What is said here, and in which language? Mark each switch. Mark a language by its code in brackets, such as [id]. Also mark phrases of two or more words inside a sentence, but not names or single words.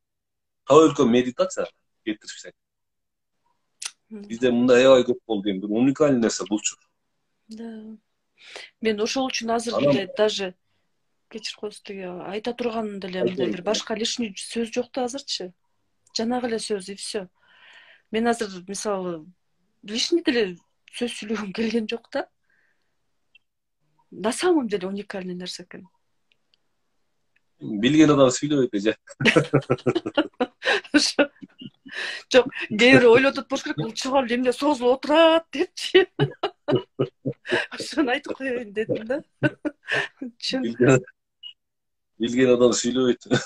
[ru] Только медитация [ky] кетиришсек. Бизде мындай аябай көп болду, эми бир уникальный нерсе булчу. [ru] Да. [ky] Мен ошол үчүн азыр деле даже кечирип коесуз, тиги айта турганым деле мындай бир башка лишний сөз жок да азырчы. Жанагы эле сөз [ru] и все. [ky] Мен азыр мисалы лишний деле сөз сүйлөгүм келген жок да. [ru] На самом деле уникальный [ky] нерсе экен. Билген адам сүйлөбөйт эже. Жок, кээ бир ойлотуп болуш керек, бул чогуу эмне созулуп отурат депчи. Ошону айтып коеюн дедим да. Билген адам сүйлөбөйт.